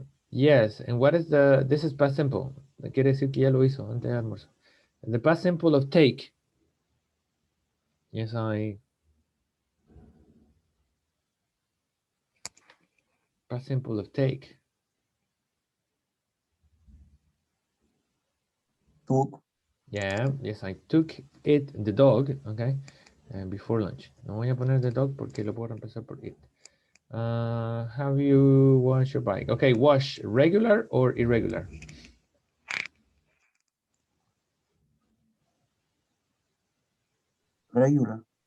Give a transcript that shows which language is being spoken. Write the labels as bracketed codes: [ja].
[en] Yes. And what is this is past simple. [es] Quiere decir que ya lo hizo antes de almuerzo. [en] The past simple of take. Yes, past simple of take. Took. Yeah, yes, I took the dog, okay, before lunch. [es] No voy a poner [en] the dog [es] porque lo puedo reemplazar por it. [en] Have you washed your bike? Okay, wash regular or irregular? Regular.